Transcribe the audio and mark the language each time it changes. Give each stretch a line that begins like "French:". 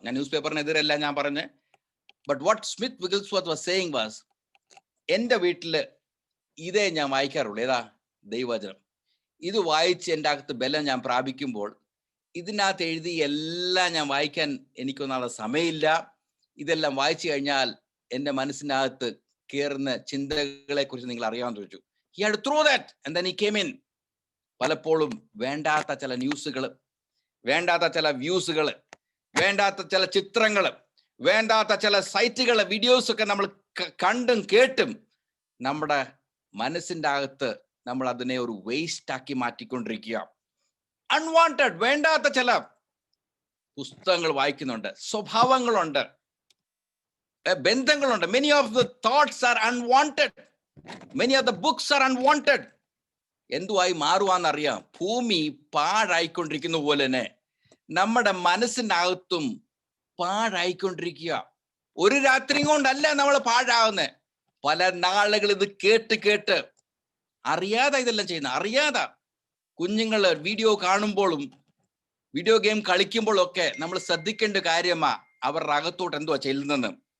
Malayalam: ഞാൻ ന്യൂസ് പേപ്പറിനെതിരല്ല ഞാൻ പറഞ്ഞ്.
English: but what Smith Wigglesworth was saying was,
Malayalam: എന്റെ വീട്ടില് ഇതേ ഞാൻ വായിക്കാറുള്ളൂ. ഏതാ? ദൈവവചനം. ഇത് വായിച്ച് എൻ്റെ അകത്ത് ബലം ഞാൻ പ്രാപിക്കുമ്പോൾ ഇതിനകത്ത് എഴുതി എല്ലാം ഞാൻ വായിക്കാൻ എനിക്കൊന്നാളെ സമയമില്ല. ഇതെല്ലാം വായിച്ചു കഴിഞ്ഞാൽ എൻ്റെ മനസ്സിനകത്ത് കയറുന്ന ചിന്തകളെ കുറിച്ച് നിങ്ങൾ അറിയാമെന്ന് ചോദിച്ചു.
English: He had to throw that and then he came in.
Malayalam: പലപ്പോഴും വേണ്ടാത്ത ചില ന്യൂസുകൾ, വേണ്ടാത്ത ചില വ്യൂസുകൾ, വേണ്ടാത്ത ചില ചിത്രങ്ങൾ, വേണ്ടാത്ത ചില സൈറ്റുകൾ, വീഡിയോസ് ഒക്കെ നമ്മൾ കണ്ടും കേട്ടും നമ്മുടെ മനസ്സിൻ്റെ അകത്ത് നമ്മൾ അതിനെ ഒരു വേസ്റ്റ് ആക്കി മാറ്റിക്കൊണ്ടിരിക്കുക. അൺവാണ്ടഡ്, വേണ്ടാത്ത ചില പുസ്തകങ്ങൾ വായിക്കുന്നുണ്ട്, സ്വഭാവങ്ങളുണ്ട്, ബന്ധങ്ങളുണ്ട്.
English: Many of the thoughts are unwanted. Many of the books are unwanted.
Malayalam: എന്തുവായി മാറുവാന്നറിയാം. ഭൂമി പാഴായിക്കൊണ്ടിരിക്കുന്ന പോലെ തന്നെ നമ്മുടെ മനസ്സിനകത്തും പാഴായിക്കൊണ്ടിരിക്കുക. ഒരു രാത്രി കൊണ്ടല്ല നമ്മൾ പാഴാവുന്നത്. പല നാളുകൾ ഇത് കേട്ട് കേട്ട് അറിയാതെ ഇതെല്ലാം ചെയ്യുന്ന, അറിയാതെ കുഞ്ഞുങ്ങള് വീഡിയോ കാണുമ്പോഴും വീഡിയോ ഗെയിം കളിക്കുമ്പോഴും ഒക്കെ നമ്മൾ ശ്രദ്ധിക്കേണ്ട കാര്യമാ അവരുടെ അകത്തോട്ട് എന്തുവാ ചെല്ലുന്നെന്ന്.